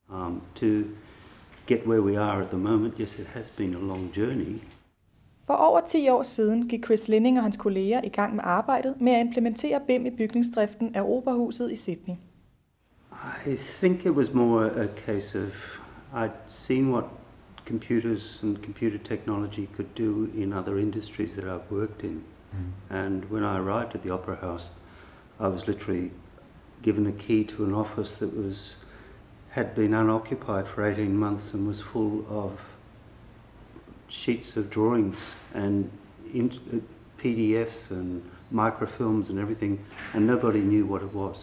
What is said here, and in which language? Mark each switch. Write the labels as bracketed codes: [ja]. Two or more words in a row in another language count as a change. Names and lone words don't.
[en] To get where we are at the moment, yes, it has been a long journey. [da] For over 10 år siden gik Chris Linning og hans kolleger i gang med arbejdet med at implementere BIM i bygningsdriften af Operahuset i Sydney. [en] I think it was more a case of I'd seen what computers and computer technology could do in other industries that I've worked in. And when I arrived at the Opera House, I was literally given a key to an office that had been unoccupied for 18 months and was full of sheets of drawings and PDFs and microfilms and everything, and nobody knew what it was.